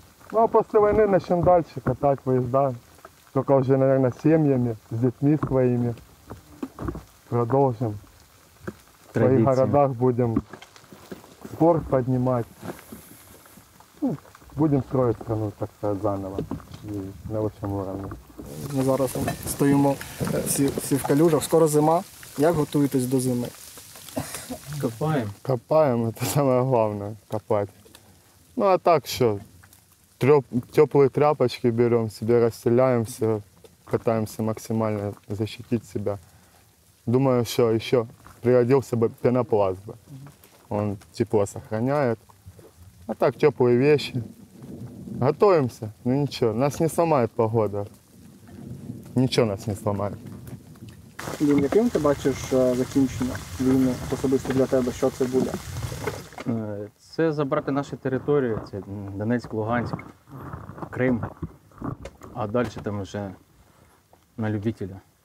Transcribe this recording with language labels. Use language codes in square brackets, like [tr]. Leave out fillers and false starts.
[ru] Ну а после войны начнем дальше катать выезда. Только уже, наверное, с семьями, с детьми своими. Продолжим. В своих [uk] Традиції. [ru] городах будем спорт поднимать. Ну, будем строить страну, так сказать, заново. И на высшем уровне. [uk] Ми зараз стоїмо всі в калюжах. Скоро зима. Як готуєтесь до зими? Копаємо. [ru] Копаем, это самое главное, копать. Ну а так что, теплые тряпочки берем, себе расстеляемся, пытаемся максимально защитить себя. Думаю, что еще пригодился бы пенопласт бы. Он тепло сохраняет. А так теплые вещи. Готовимся, ну ничего, нас не сломает погода. Ничего нас не сломает. [uk] Дім, яким ти бачиш закінчення війни особисто для тебе? Що це буде? Це забрати наші території, це Донецьк, Луганськ, Крим, а далі там вже на любителя.